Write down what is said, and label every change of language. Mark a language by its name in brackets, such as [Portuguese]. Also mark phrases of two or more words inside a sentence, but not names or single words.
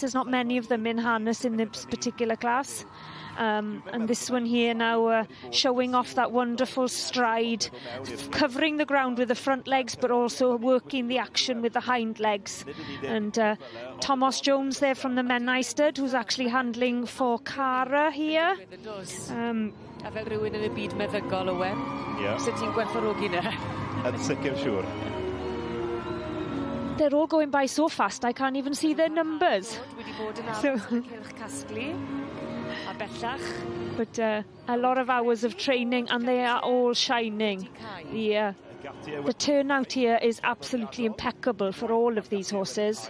[English] There's not many of them in harness in this particular class. And this one here now showing off that wonderful stride, covering the ground with the front legs but also working the action with the hind legs. And Thomas Jones there from the Menai Stud, who's actually handling for Cara here. [Welsh] A fe rhywun yn y byd meddygol, Owen? Sut ti'n gwerthfawrogi na? Yn sicr siŵr. [English] They're all going by so fast, I can't even see their numbers. But a lot of hours of training, and they are all shining. The turnout here is absolutely impeccable for all of these horses.